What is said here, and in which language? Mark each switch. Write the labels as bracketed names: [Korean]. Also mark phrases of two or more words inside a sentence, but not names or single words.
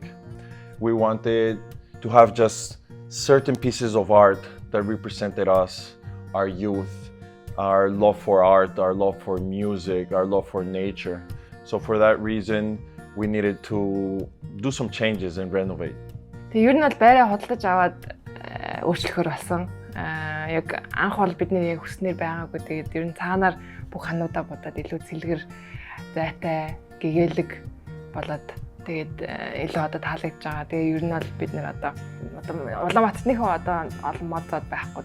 [English] We wanted to have just certain pieces of art that represented us, our youth, our love for art, our love for music, our love for nature. So for that reason, we needed to do some changes and renovate. [Mongolian] Тэг ер нь бол байраа худалдаж аваад өөрчлөхөр болсон. Яг анх бол бидний яг хүснээр байгаагүй. Тэгээд ер нь цаанаар бүх хануудаа бодоод илүү цэлгэр, зайтай, гэгээлэг болоод тэгээд илүү одоо таалагдж байгаа. Тэгээ ер нь бол бид нэр одоо Улаанбаатарныхоо одоо олон модод байхгүй.